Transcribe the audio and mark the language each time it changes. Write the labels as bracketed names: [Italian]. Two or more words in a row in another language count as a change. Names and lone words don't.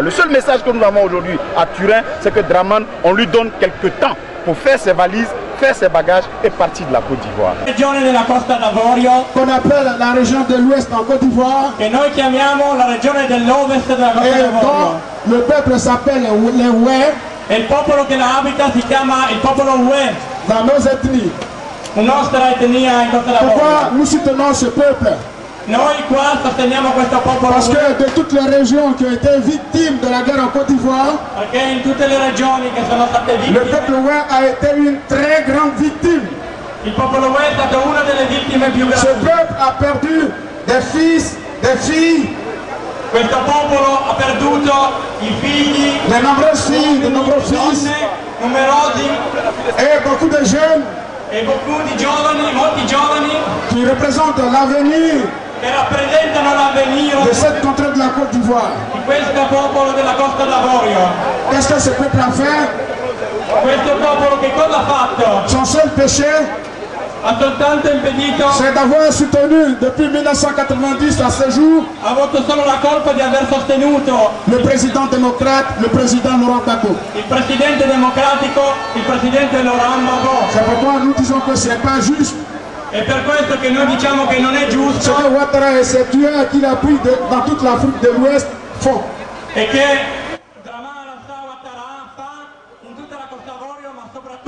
[French] Le seul message que nous avons aujourd'hui à Turin, c'est que Draman, on lui donne quelques temps pour faire ses valises, faire ses bagages et partir de la Côte d'Ivoire. Qu'on appelle la région de l'Ouest en Côte d'Ivoire. Et dont le peuple s'appelle les Oué. [Italian] El popolo che la abita si chiama il popolo Oué. [French] Dans nos ethnies. [Italian] Nostra etnia in Costa d'Avorio. [French] Pourquoi nous soutenons ce peuple? [Italian] Noi qua sosteniamo questo popolo. [French] Parce que de toutes les régions qui ont été victimes de la guerre en Côte d'Ivoire, [Italian] Perché in tutte le regioni che sono state [French] le [Italian] vittime, [French] peuple ouai a été une très grande victime. [Italian] il popolo Uè è stato una delle vittime più [French] Ce [Italian] grandi. [French] peuple a perdu des fils, des filles, [Italian] Questo popolo ha perduto i figli, [French] de nombreuses filles, de nombreux fils [Italian] donne, numerosi [French] et beaucoup de jeunes [Italian] e molti giovani [French] qui représentent l'avenir [Italian] che rappresentano l'avvenire [French] de cette contrée de la Côte d'Ivoire. [Italian] di questo popolo della Costa d'Avorio. [French] Qu'est-ce que ce peuple a fait? [Italian] Questo popolo che cosa ha fatto? [French] Son seul péché, [Italian] Ha soltanto impedito, [French] c'est d'avoir soutenu depuis 1990 à ce jour [Italian] ha avuto solo la colpa di aver sostenuto [French] le président démocrate, le président Laurent Gbagbo. [Italian] il presidente democratico, il presidente Laurent Gbagbo. [French] C'est pourquoi nous disons que ce n'est pas juste. [Italian] È per questo che noi diciamo che non è [French] Ce [Italian] giusto [French] que Ouattara et ses tueurs qu'il a pris dans toute l'Afrique de l'Ouest font. [Italian] e che Dramana Ouattara fa in tutta la Costa d'Avorio, ma soprattutto